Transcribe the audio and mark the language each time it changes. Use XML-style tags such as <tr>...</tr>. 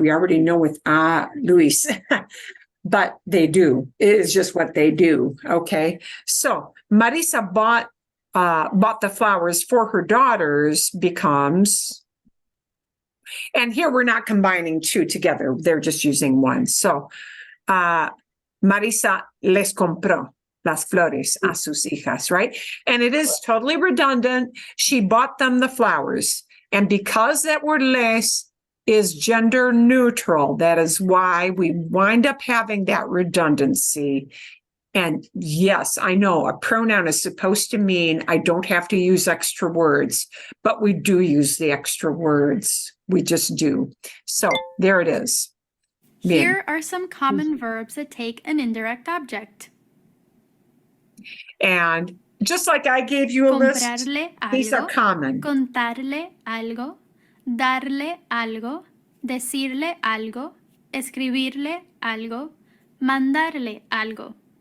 <en>We already know with Luis. But they do. It is just what they do. Okay. So Marisa bought the flowers for her daughters becomes, and here we're not combining 2 together. They're just using 1.</en> <es>So Marisa les compró las flores a sus hijas,</es> <en>right? And it is totally redundant. She bought them the flowers. And because that word les is gender neutral, that is why we wind up having that redundancy. And yes, I know a pronoun is supposed to mean I don't have to use extra words, but we do use the extra words. We just do. So there it is. Here are some common verbs that take an indirect object. And Just like I gave you a list,</en> <es>comprarle</es> <en>these are</en> <es>algo,</es> <en>common.</en> <es>contarle algo, darle algo, decirle algo, escribirle algo, mandarle algo.</es>